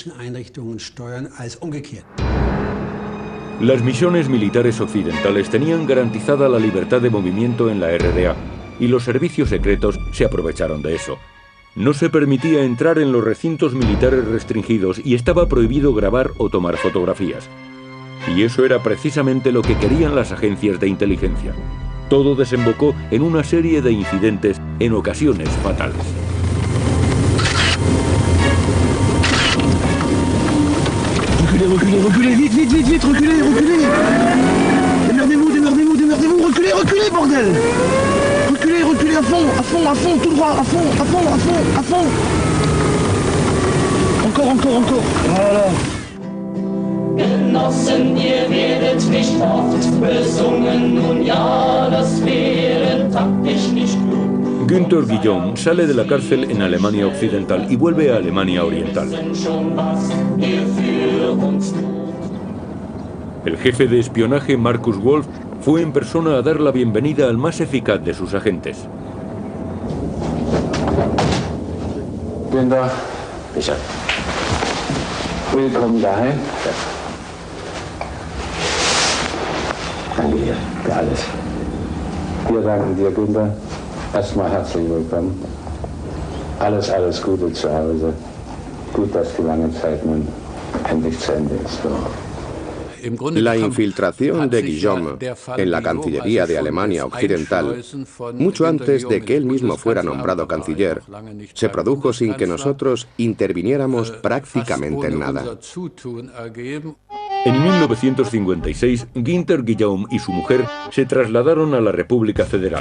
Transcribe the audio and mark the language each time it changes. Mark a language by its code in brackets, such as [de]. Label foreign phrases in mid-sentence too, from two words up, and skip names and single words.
[es] Las misiones militares occidentales tenían garantizada la libertad de movimiento en la RDA y los servicios secretos se aprovecharon de eso. No se permitía entrar en los recintos militares restringidos y estaba prohibido grabar o tomar fotografías. Y eso era precisamente lo que querían las agencias de inteligencia. Todo desembocó en una serie de incidentes, en ocasiones fatales. [fr] Reculez, reculez, reculez, vite, vite, vite, vite, reculez, reculez. Démerdez-vous, démerdez-vous, démerdez-vous, reculez, reculez, bordel. Reculez, reculez à fond, tout droit, à fond. Encore, voilà. [de] Genossen, ihr werdet nicht oft besungen, nun ja, das wäre taktisch nicht klug. [es] Günther Guillaume sale de la cárcel en Alemania Occidental y vuelve a Alemania Oriental. El jefe de espionaje, Markus Wolf, fue en persona a dar la bienvenida al más eficaz de sus agentes. [de] Günther, Richard. Willkommen daheim. Danke dir für alles. Wir danken dir, Günther. Erstmal herzlich willkommen. Alles Gute zu Hause. Gut, dass die lange Zeit nun endlich zu Ende ist. [es] La infiltración de Guillaume en la Cancillería de Alemania Occidental, mucho antes de que él mismo fuera nombrado canciller, se produjo sin que nosotros interviniéramos prácticamente en nada. En 1956, Günther Guillaume y su mujer se trasladaron a la República Federal.